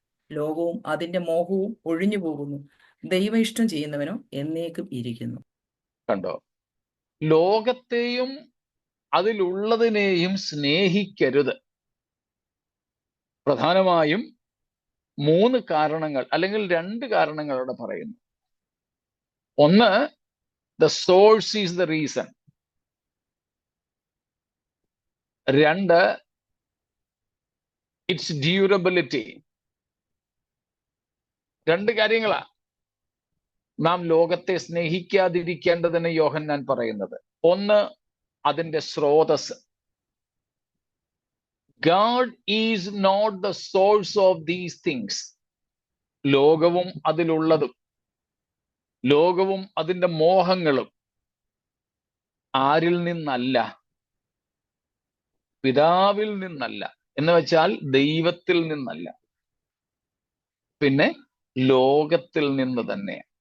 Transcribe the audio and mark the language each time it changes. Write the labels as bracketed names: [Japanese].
[Malayalam] ലോകവും അതിന്റെ മോഹവും ഒഴിഞ്ഞു പോകുന്നു, ദൈവ ഇഷ്ടം ചെയ്യുന്നവനോ എന്നേക്കും ഇരിക്കുന്നു. കണ്ടോ? ലോകത്തെയും അതിലുള്ളതിനെയും സ്നേഹിക്കരുത്. പ്രധാനമായും 3 കാരണങ്ങൾ അല്ലെങ്കിൽ 2 കാരണങ്ങൾ അവിടെ പറയുന്നു. ഒന്ന്, [English] the source is the reason. 2, its durability. [Malayalam] 2 കാര്യങ്ങളാ നാം ലോകത്തെ സ്നേഹിക്കാതിരിക്കേണ്ടതിന് യോഹന്നാൻ പറയുന്നത്. ഒന്ന്, അതിന്റെ സ്രോതസ്. [English] God is not the source of these things. [Malayalam] ലോകവും അതിലുള്ളതും ലോകവും അതിന്റെ മോഹങ്ങളും ആരിൽ നിന്നല്ല? പിതാവിൽ നിന്നല്ല. എന്ന് വെച്ചാൽ ദൈവത്തിൽ നിന്നല്ല, പിന്നെ ലോകത്തിൽ നിന്ന് തന്നെ.